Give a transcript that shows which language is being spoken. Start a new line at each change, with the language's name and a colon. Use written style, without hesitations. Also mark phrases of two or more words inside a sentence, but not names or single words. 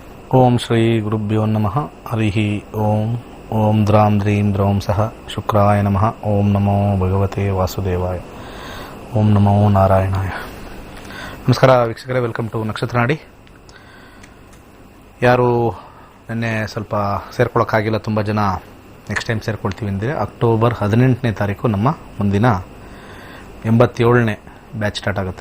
Sanskrit: ಓಂ ಶ್ರೀ ಗುರುಭ್ಯೋ ನಮಃ ಹರಿ ಓಂ. ಓಂ ದ್ರಾಂ ದ್ರೀಂ ದ್ರೌಂ ಸಹ ಶುಕ್ರಾಯ ನಮಃ. ಓಂ ನಮೋ ಭಗವತೆ ವಾಸುದೇವಾಯ. ಓಂ ನಮೋ ನಾರಾಯಣಾಯ.
Kannada: ನಮಸ್ಕಾರ ವೀಕ್ಷಕರೇ,
English: welcome to
Kannada: ನಕ್ಷತ್ರ ನಾಡಿ. ಯಾರು ನಿನ್ನೆ ಸ್ವಲ್ಪ ಸೇರ್ಕೊಳ್ಳೋಕ್ಕಾಗಿಲ್ಲ, ತುಂಬ ಜನ
English: next time
Kannada: ಸೇರ್ಕೊಳ್ತೀವಿ ಅಂದರೆ ಅಕ್ಟೋಬರ್ 18ನೇ ತಾರೀಕು ನಮ್ಮ ಮುಂದಿನ 87ನೇ
English: batch start
Kannada: ಆಗುತ್ತೆ.